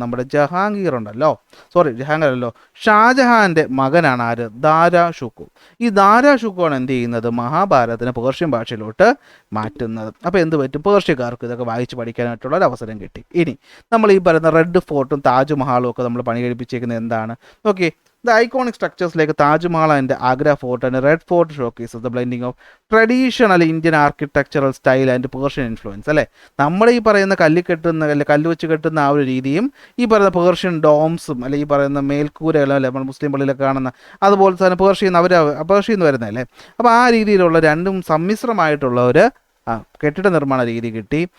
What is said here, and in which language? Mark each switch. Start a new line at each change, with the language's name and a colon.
Malayalam: നമ്മുടെ ജഹാംഗീർ ഉണ്ടല്ലോ, ജഹാംഗീർ അല്ലല്ലോ, ഷാജഹാൻ്റെ മകനാണ് ആര്? ദാരാഷുക്കോ. ഈ ദാരാഷുക്കോ ആണ് എന്ത് ചെയ്യുന്നത്, മഹാഭാരതത്തിനെ പേർഷ്യൻ ഭാഷയിലോട്ട് മാറ്റുന്നത്. അപ്പോൾ എന്ത് പറ്റും, പേർഷ്യക്കാർക്ക് ഇതൊക്കെ വായിച്ച് പഠിക്കാനായിട്ടുള്ള ഒരു അവസരം കിട്ടി. ഇനി നമ്മൾ ഈ പറയുന്ന റെഡ് ഫോർട്ടും താജ്മഹാലും ഒക്കെ നമ്മൾ പണി കഴിപ്പിച്ചേക്കുന്നത് എന്താണ്?
English: Okay, the iconic structures like Taj Mahal and Agra Fort and Red Fort showcases the blending of traditional Indian architectural style and Persian influence.
Malayalam: അല്ലേ, നമ്മൾ ഈ പറയുന്ന കല്ല് വെച്ച് കെട്ടുന്ന ആ ഒരു രീതിയും ഈ പറയുന്ന പേർഷ്യൻ ഡോംസും അല്ലെ ഈ പറയുന്ന മേൽക്കൂരകളും അല്ലെ നമ്മൾ മുസ്ലിം പള്ളിയിലൊക്കെ കാണുന്ന അതുപോലെ തന്നെ പേർഷ്യയിൽ നിന്ന് വരുന്നതല്ലേ. അപ്പോൾ ആ രീതിയിലുള്ള രണ്ടും സമ്മിശ്രമായിട്ടുള്ള ഒരു കെട്ടിട നിർമ്മാണ രീതി കിട്ടി.